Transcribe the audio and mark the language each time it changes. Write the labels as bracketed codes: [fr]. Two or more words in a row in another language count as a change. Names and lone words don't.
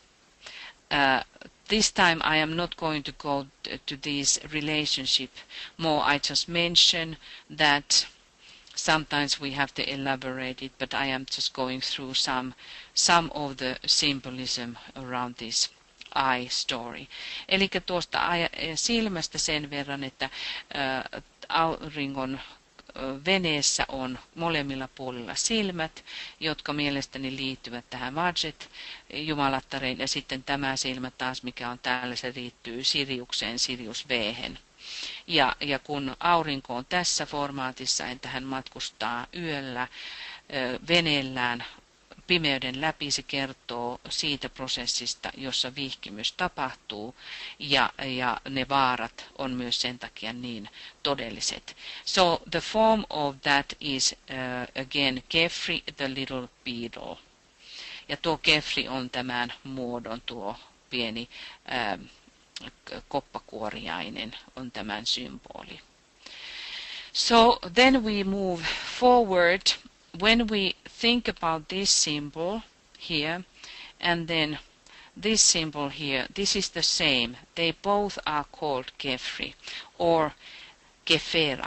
[en] This time I am not going to go to this relationship more. I just mention that sometimes we have to elaborate it, but I am just going through some of the symbolism around this eye story. [fi] Eli tuosta silmästä sen verran, että auringon veneessä on molemmilla puolilla silmät, jotka mielestäni liittyvät tähän Vajjet jumalattareen, ja sitten tämä silmä taas, mikä on täällä, se liittyy Siriukseen, Sirius B:hen. Ja kun aurinko on tässä formaatissa, että hän matkustaa yöllä veneellään pimeyden läpi, se kertoo siitä prosessista, jossa vihkimys tapahtuu, ja ne vaarat on myös sen takia niin todelliset. [en] So the form of that is again Kefri, the little beetle. [fi] Ja tuo Kefri on tämän muodon, tuo pieni koppakuoriainen on tämän symboli. [en] So then we move forward. When we think about this symbol here and then this symbol here, this is the same. They both are called Kefri or Kefera.